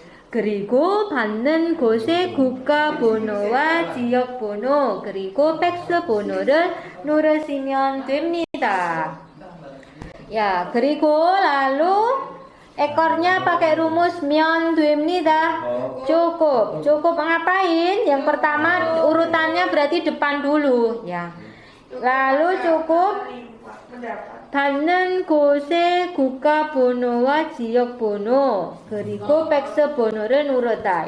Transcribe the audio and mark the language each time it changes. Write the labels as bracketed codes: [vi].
[ko] 그리고 받는 곳의 국가번호와 지역번호 그리고 팩스 번호를 누르시면 됩니다. [id] Ya, 그리고 lalu ekornya pakai rumus 면 됩니다. Cukup ngapain? Yang pertama urutannya berarti depan dulu ya. Lalu cukup [ko] 받는 곳의 국가번호와 지역번호 그리고 팩스 번호를 누르다.